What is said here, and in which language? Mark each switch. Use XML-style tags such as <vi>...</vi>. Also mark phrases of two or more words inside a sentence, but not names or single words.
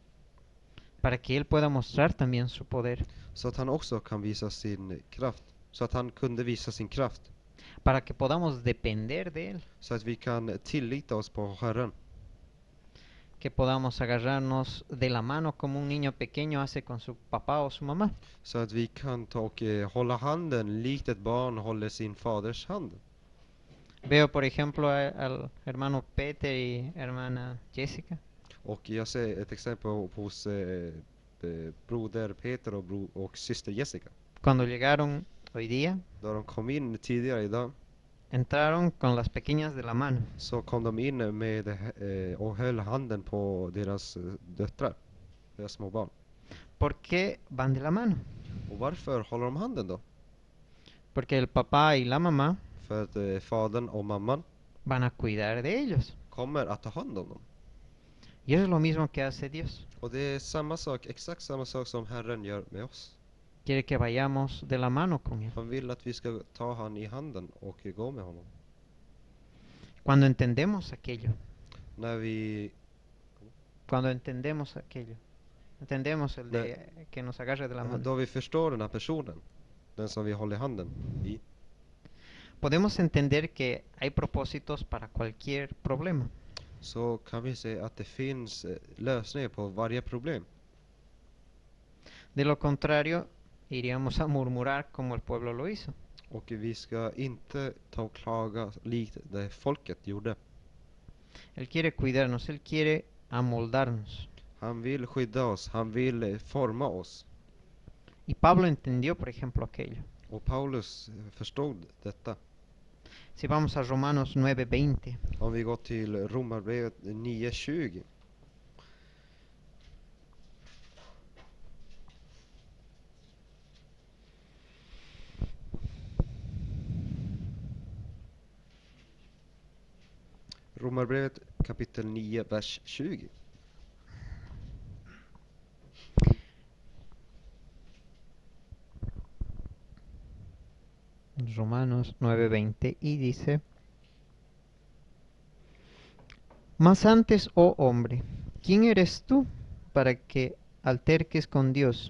<es>Para que Él pueda mostrar también su poder.</es> <sv>Så att han också kan visa sin kraft. Så att han kunde visa sin kraft.</sv> <es>Para que podamos depender de Él.</es> <sv>Så att vi kan tillita oss på Herren.</sv> <es>Que podamos agarrarnos de la mano como un niño pequeño hace con su papá o su mamá.</es> <sv>Så att vi kan ta och hålla handen likt ett barn håller sin faders hand.</sv> <es>Veo por ejemplo al hermano Peter y hermana Jessica.</es> <sv>Och jag ser ett exempel hos broder Peter och syster Jessica.</sv> <es>Cuando llegaron hoy día,</es> <sv>Då de kom in tidigare idag</sv> <es>entraron con las pequeñas de la mano.</es> <sv>så kom de in med och höll handen på deras döttrar, deras små barn.</sv> <es>¿Por qué van de la mano?</es> <sv>Och varför håller de handen då?</sv> <es>Porque el papá y la mamá</es> <sv>För att fadern och mamman</sv> <es>van a cuidar de ellos.</es> <sv>kommer att ta hand om dem.</sv> <es>Y eso es lo mismo que hace Dios.</es> <sv>Och det är samma sak, exakt samma sak som Herren gör med oss.</sv> <es>Quiere que vayamos de la mano con Él.</es> <sv>Han vill att vi ska ta han i handen och gå med honom.</sv> <es>Cuando entendemos aquello,</es> <sv>När vi</sv> <es>entendemos el de que nos agarre de la mano.</es> <sv>då vi förstår den här personen, den som vi håller handen i,</sv> <es>Podemos entender que hay propósitos para cualquier problema.</es> <sv>så kan vi se att det finns lösningar på varje problem.</sv> <es>De lo contrario, iríamos a murmurar como el pueblo lo hizo.</es> <sv>Och vi ska inte ta och klaga likt det folket gjorde.</sv> <es>Él quiere cuidarnos, Él quiere amoldarnos.</es> <sv>Han vill skydda oss, han vill forma oss.</sv> <es>Y Pablo entendió, por ejemplo, aquello.</es> <sv>Och Paulus förstod detta.</sv> <es>Si vamos a Romanos 9:20,</es> <sv>Om vi går till Romarbrevet 9:20. Romarbrevet kapitel 9, vers 20.</sv> <es>Romanos 9:20, y dice: Mas antes, oh hombre, ¿quién eres tú para que alterques con Dios?</es>